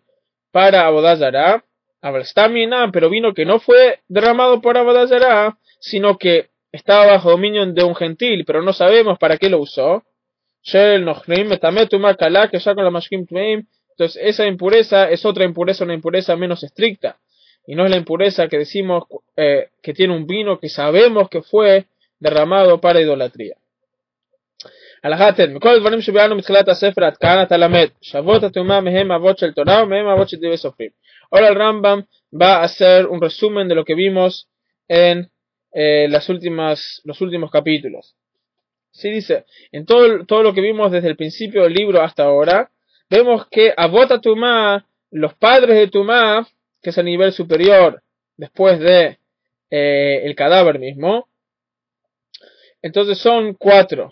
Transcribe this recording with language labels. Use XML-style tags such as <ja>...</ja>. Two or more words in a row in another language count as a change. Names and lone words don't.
<es>Para</es> <he>עבודה זרה,</he> <es>pero vino que no fue derramado por</es> <he>עבודה זרה,</he> <es>sino que estaba bajo dominio de un gentil, pero no sabemos para qué lo usó. Entonces esa impureza es otra impureza, una impureza menos estricta, y no es la impureza que decimos que tiene un vino que sabemos que fue derramado para idolatría.</es> <he>מכל הדברים שביארנו מתחילת הספר עד כאן אתה למד שאבות הטומאה מהם אבות של תורה ומהם אבות של דברי סופרים.</he> <es>Ahora el Rambam va a hacer un resumen de lo que vimos en los últimos capítulos. Sí, dice, en todo lo que vimos desde el principio del libro hasta ahora, vemos que</es> <he>אבות טומאה,</he> <es>los padres de Tumá, que es el nivel superior después de el cadáver mismo, entonces son 4.</es>